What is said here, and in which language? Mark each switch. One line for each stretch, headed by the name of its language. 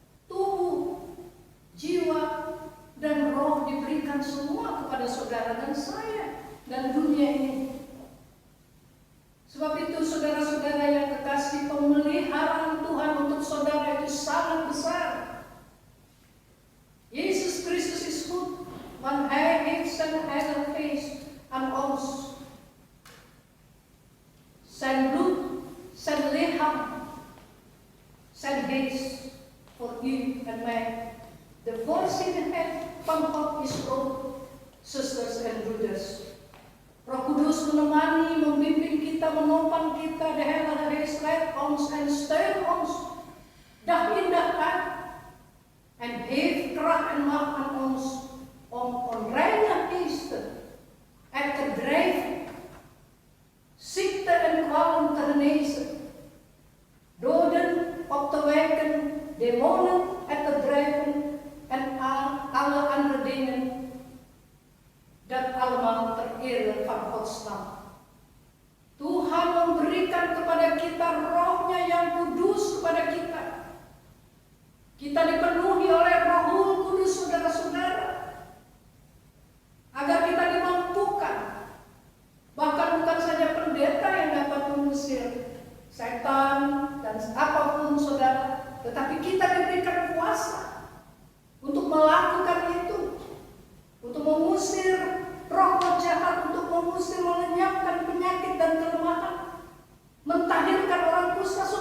Indonesian: Tubuh, jiwa, dan roh diberikan semua kepada saudara dan saya dan dunia ini. Sebab itu saudara-saudara yang kekasih, pemeliharaan Tuhan untuk saudara itu sangat besar.
Dutch: Yesus Kristus is goed, want Hij heeft zijn Heilige Geest aan ons. Zijn bloed, zijn lichaam, zijn geest
English: for you and me. The
Dutch: voorzienigheid van God is groot, zusters en broeders.
Indonesian: Roh Kudus menemani, membimbing kita, menopang kita,
Dutch: de Heilige Geest leidt ons en steunt ons dag in dag uit en heeft kracht en macht aan ons om onreine geesten uit te drijven, ziekte en kwalen te genezen, doden op te wijken, demonen uit te drijven en alle andere dingen. Dat allemaal ter ere van Gods naam.
Indonesian: Tuhan memberikan kepada kita rohnya yang kudus kepada kita. Kita dipenuhi oleh Roh Kudus, saudara-saudara, agar kita dimampukan. Bahkan bukan saja pendeta yang dapat mengusir setan dan apapun, saudara, tetapi kita diberikan kuasa untuk melakukan itu, untuk mengusir roh jahat, untuk mengusir, melenyapkan penyakit dan kelemahan, mentahirkan orang kusta.